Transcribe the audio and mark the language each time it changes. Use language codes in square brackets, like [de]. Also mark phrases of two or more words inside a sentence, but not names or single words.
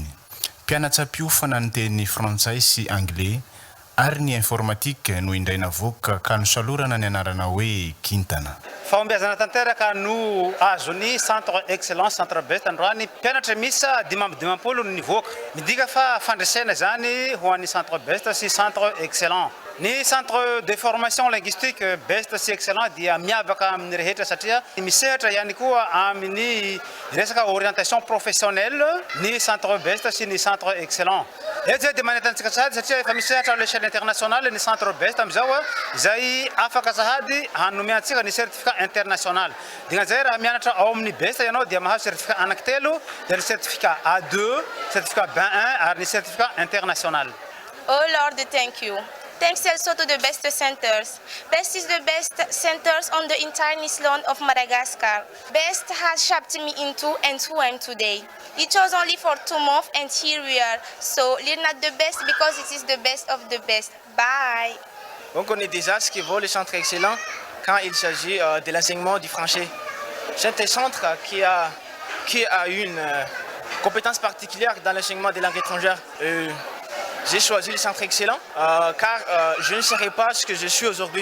[mg] Mpianatra mpiofana ny teny frantsay sy anglais ary ny informatique no indray navoaka ka nosalorana ny anarana hoe kintana. Fahombiazana tanteraka no azony Centre Excellent, Centre Best androany mpianatra misa 520 no nivoaka. Midika fa fandresena zany ho an'ny Centre Best sy Centre Excellent. Ny [fr] centre de formation linguistique [mg] Best sy Excellent dia miavaka amin'ny rehetra satria misehatra ihany koa amin'ny resaka [fr] orientation professionnelle [mg] ny Centre Best sy ny Centre Excellent. Eto dia manentantsika sahady satria efa misehatra [fr] à l'échelle internationale [mg] ny Centre Best amizao izay afaka sahady hanomeantsika ny [fr] certificat international. [mg] Dignan'izay raha mianatra ao amin'ny Best ianao dia mahazo certificat anankitelo, dia ny certificat A2, certificat B1 ary ny [fr] certificat international. [en] Oh Lord, thank you. Thanks also to the best centers. Best is the best centers on the entire island of Madagascar. Best has shaped me into and who I am today. It was only for 2 months and here we are. So learn at the best because it is the best of the best. Bye. [fr] On connaît déjà ce qui vaut le centre excellent quand il s'agit de l'enseignement du français. C'est un centre qui a une compétence particulière dans l'enseignement des langues étrangères. J'ai choisi le centre excellent car je ne serais pas ce que je suis aujourd'hui.